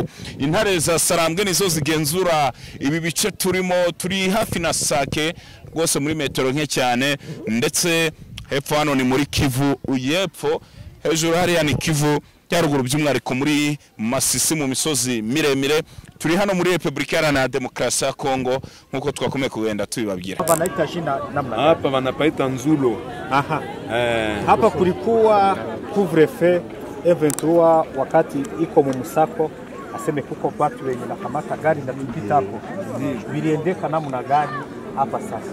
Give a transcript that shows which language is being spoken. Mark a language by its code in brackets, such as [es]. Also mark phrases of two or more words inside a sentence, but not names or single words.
[rw] Intare za Sarambwe nizo zigenzura ibi bice turimo, turi hafi na Sake rwose muri metero nke cyane, ndetse hepfo hano ni muri Kivu y'Epfo, hejuru hariya ni Kivu y'Amajyaruguru by'umwihariko muri Masisi mu misozi miremire. Turi hano muri Republika Iharanira Demokarasi ya Kongo nkuko twakomeye kugenda tubibabwira. [sw] Wanaita jina namna gani? Hapa wanapaita Nzulo. Aha. Hapa kulikuwa couvre-feu M23 wakati iko mu musako, aseme kuko watu wenye nakamata gari na tupita hapo. Viliendeka namna gani hapa sasa?